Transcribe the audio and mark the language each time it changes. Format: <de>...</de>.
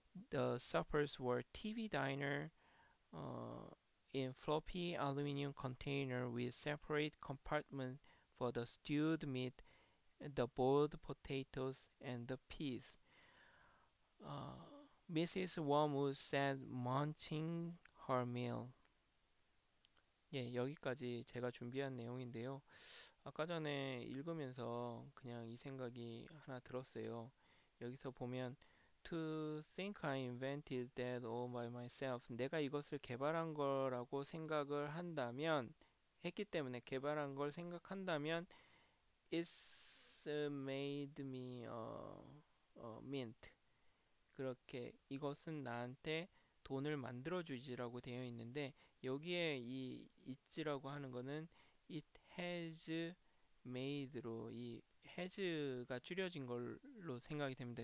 <en>The suppers were TV diner uh, in floppy aluminum container with separate compartments for the stewed meat, the boiled potatoes, and the peas. Mrs. Wormwood sat munching her meal.</en> <ko>예, 여기까지 제가 준비한 내용인데요. 아까 전에 읽으면서 그냥 이 생각이 하나 들었어요. 여기서 보면</ko> <en>To think I invented that all by myself.</en> <ko>내가 이것을 개발한 거라고 생각을 한다면 했기 때문에 개발한 걸 생각한다면</ko> <en>It's made me a mint.</en> <ko>그렇게 이것은 나한테 돈을 만들어주지라고 되어 있는데 여기에 이 it라고 하는 거는</ko> <en>it has made</en> <ko>로 이 has가 줄여진 걸로 생각이 됩니다.</ko>